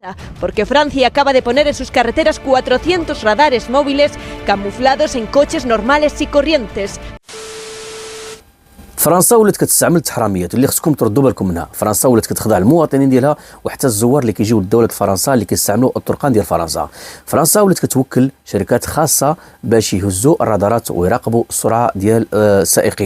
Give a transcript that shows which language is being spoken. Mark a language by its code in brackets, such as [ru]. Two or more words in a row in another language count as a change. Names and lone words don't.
[es] Porque Francia acaba de poner en sus carreteras 400 radares móviles camuflados en coches normales y corrientes. [ar] فرنسا ولات كتستعمل التحراميات اللي خصكم تردوا بالكم منها. فرنسا ولات كتخدع المواطنين ديالها وحتى الزوار اللي كيجيو لدوله فرنسا اللي كيستعملوا الطرقان ديال فرنسا. فرنسا ولات كتوكل شركات خاصه باش يهزوا الرادارات ويراقبوا السرعه ديال السائقين.